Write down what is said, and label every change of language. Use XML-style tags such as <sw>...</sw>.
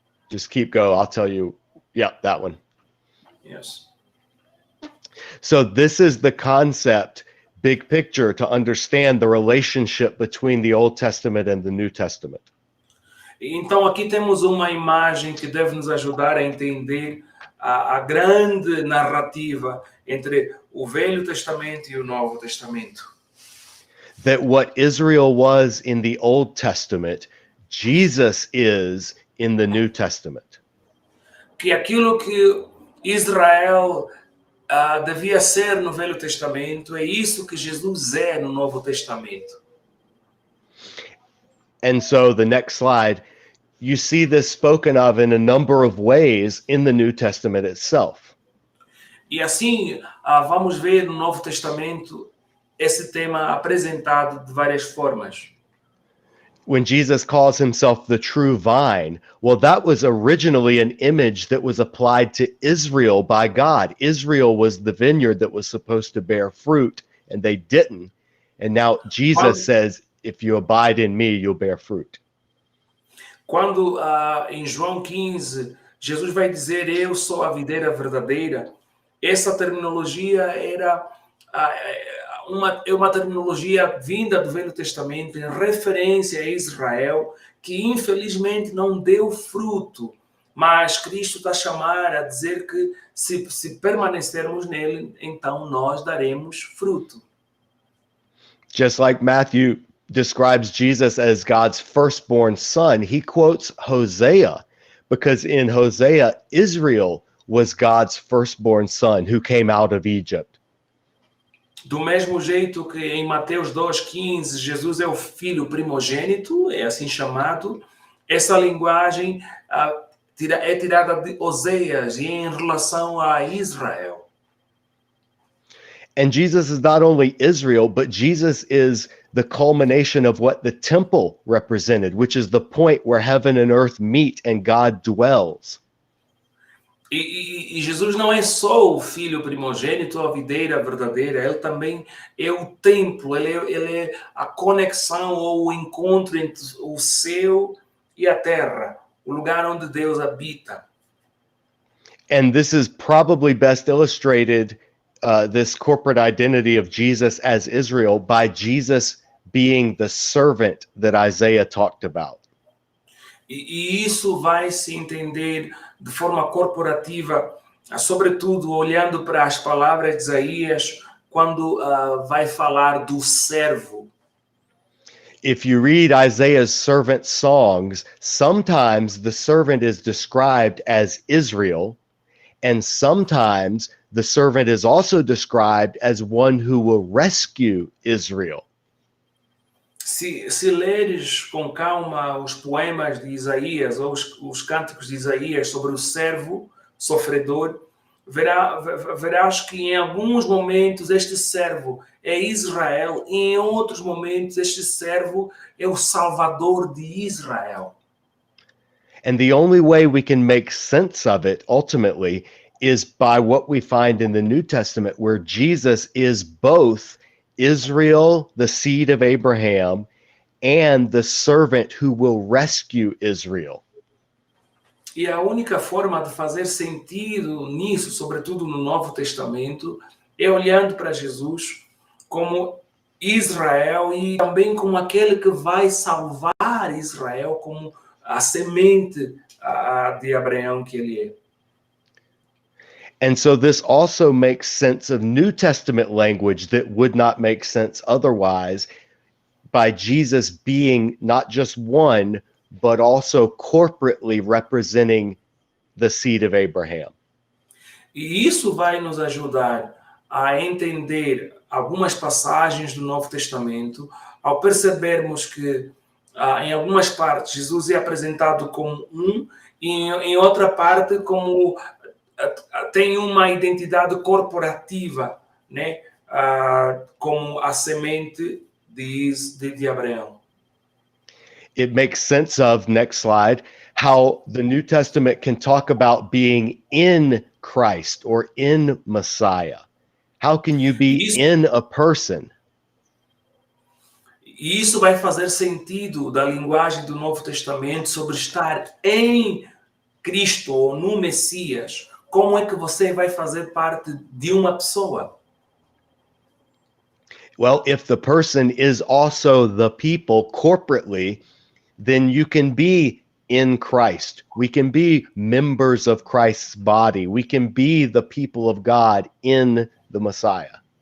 <en>Just keep going. I'll tell you. Yeah, that one. Yes. So this is the concept, big picture, to understand the relationship between the Old Testament and the New Testament.</en> <pt>Então aqui temos uma imagem que deve nos ajudar a entender a grande narrativa entre o Velho Testamento e o Novo Testamento.</pt> <en>That what Israel was in the Old Testament, Jesus is in the New Testament.</en> <pt>Que aquilo que Israel devia ser no Velho Testamento é isso que Jesus é no Novo Testamento.</pt> <en>And so the next slide, you see this spoken of in a number of ways in the New Testament itself.</en> <pt>E assim, vamos ver no Novo Testamento esse tema apresentado de várias formas.</pt> <en>When Jesus calls himself the true vine, well, that was originally an image that was applied to Israel by God. Israel was the vineyard that was supposed to bear fruit, and they didn't. And now Jesus says, if you abide in me, you'll bear fruit.</en> <pt>Quando em João 15, Jesus vai dizer, eu sou a videira verdadeira, essa terminologia era uma terminologia vinda do Velho Testamento, em referência a Israel, que infelizmente não deu fruto, mas Cristo está a chamar a dizer que se permanecermos nele, então nós daremos fruto.</pt> <en>Just like Matthew describes Jesus as God's firstborn son, he quotes Hosea, because in Hosea, Israel was God's firstborn son who came out of Egypt.</en> <pt>Do mesmo jeito que em Mateus 2,15, Jesus é o filho primogênito, é assim chamado, essa linguagem é tirada de Oséias e em relação a Israel.</pt> <en>And Jesus is not only Israel, but Jesus is the culmination of what the temple represented, which is the point where heaven and earth meet and God dwells.</en> <pt>E Jesus não é só o filho primogênito, a videira verdadeira, ele também é o templo, ele é a conexão ou o encontro entre o céu e a terra, o lugar onde Deus habita.</pt> <en>And this is probably best illustrated, this corporate identity of Jesus as Israel, by Jesus being the servant that Isaiah talked about.</en> <pt>E isso vai se entender de forma corporativa, sobretudo olhando para as palavras de Isaías, quando vai falar do servo.</pt> <en>If you read Isaiah's servant songs, sometimes the servant is described as Israel, and sometimes the servant is also described as one who will rescue Israel.</en> <pt>Se leres com calma os poemas de Isaías ou os cânticos de Isaías sobre o servo sofredor, verás que em alguns momentos este servo é Israel e em outros momentos este servo é o Salvador de Israel.</pt> <en>And the only way we can make sense of it ultimately is by what we find in the New Testament, where Jesus is both Israel, the seed of Abraham, and the servant who will rescue Israel.</en> <pt>E a única forma de fazer sentido nisso, sobretudo no Novo Testamento, é olhando para Jesus como Israel e também como aquele que vai salvar Israel, como a semente de Abraão que ele é.</pt> <en>And so this also makes sense of New Testament language that would not make sense otherwise, by Jesus being not just one, but also corporately representing the seed of Abraham.</en> <pt>E isso vai nos ajudar a entender algumas passagens do Novo Testamento, ao percebermos que em algumas partes, Jesus é apresentado como e em outra parte como tem uma identidade corporativa, né? Como a semente de Abraão.</pt> <en>It makes sense of, next slide, how the New Testament can talk about being in Christ or in Messiah. How can you be in a person?</en> <pt>E isso vai fazer sentido da linguagem do Novo Testamento sobre estar em Cristo ou no Messias. Como é que você vai fazer parte de uma pessoa?</pt> <en>Well, if the person is also the people corporately, then you can be in Christ. We can be members of Christ's body. We can be the people of God in the Messiah.</en>